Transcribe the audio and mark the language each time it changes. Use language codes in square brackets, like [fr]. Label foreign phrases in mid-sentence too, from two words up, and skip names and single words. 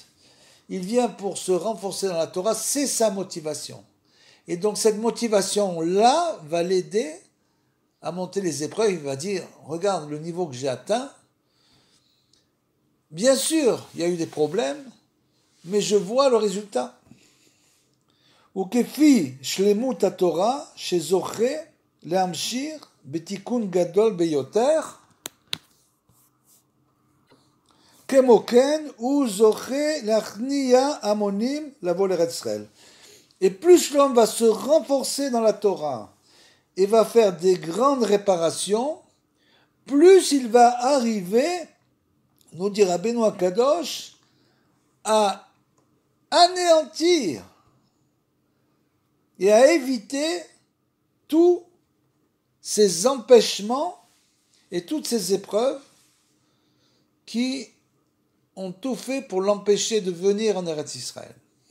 [fr] Il vient pour se renforcer dans la Torah, c'est sa motivation. Et donc, cette motivation-là va l'aider à monter les épreuves. Il va dire, regarde le niveau que j'ai atteint. Bien sûr, il y a eu des problèmes, mais je vois le résultat. [he] וכפי שלמות התורה שזוכה להמשיך בתיקון גדול ביותר, כמו כן הוא זוכה להכניע המונים לבוא לארץ ישראל. [fr] Et plus l'homme va se renforcer dans la Torah et va faire des grandes réparations, plus il va arriver, nous dit [he] רבנו הקדוש, [fr] à anéantir et à éviter tous ces empêchements et toutes ces épreuves qui ont tout fait pour l'empêcher de venir en [he] ארץ ישראל.